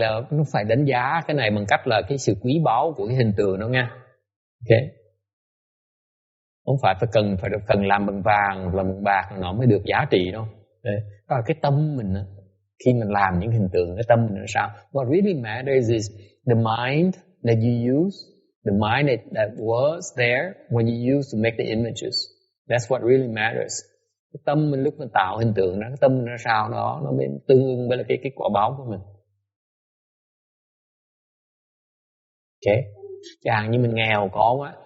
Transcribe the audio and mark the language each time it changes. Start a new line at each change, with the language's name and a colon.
Vietnamese: Không phải đánh giá cái này bằng cách là cái sự quý báu của cái hình tượng đâu nha. Okay. Không phải cần làm bằng vàng, làm bằng bạc nó mới được giá trị đâu. Đó là cái tâm mình khi mình làm những hình tượng, cái tâm mình là sao?
English: What really matters is the mind that you use, the mind that was there when you used to make the images. That's what really matters.
Vietnamese: Cái tâm mình lúc mình tạo hình tượng đó, cái tâm mình là sao đó, nó mới tương ứng với cái quả báo của mình. Okay. Chẳng hạn như mình nghèo có quá.